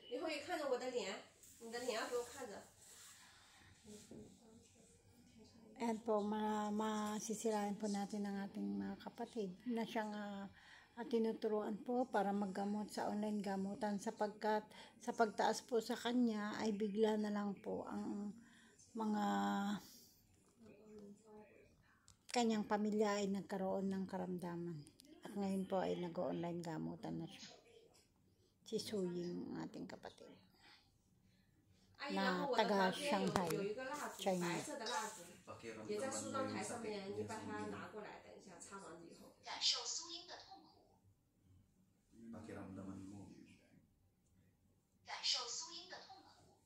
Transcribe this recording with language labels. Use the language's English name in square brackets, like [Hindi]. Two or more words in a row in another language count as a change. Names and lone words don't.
[Chinese] 可以看着我的脸，你的脸要给我看着。 [Filipino] Ayan po, masisirain po natin ang ating mga kapatid na siyang tinuturuan po para maggamot sa online gamutan sapagkat sa pagtaas po sa kanya ay bigla na lang po ang mga kanyang pamilya ay nagkaroon ng karamdaman. At ngayon po ay nag-online gamutan na siya. Si Suying, ang ating kapatid. [Chinese] 阿姨，然后我的房间有一个蜡烛， China 白色的蜡烛，也在梳妆台上面，你把它拿过来，等一下擦完了以后。感受苏英的痛苦， [Filipino] Pakiramdaman mo. [Chinese] 感受苏英的痛苦，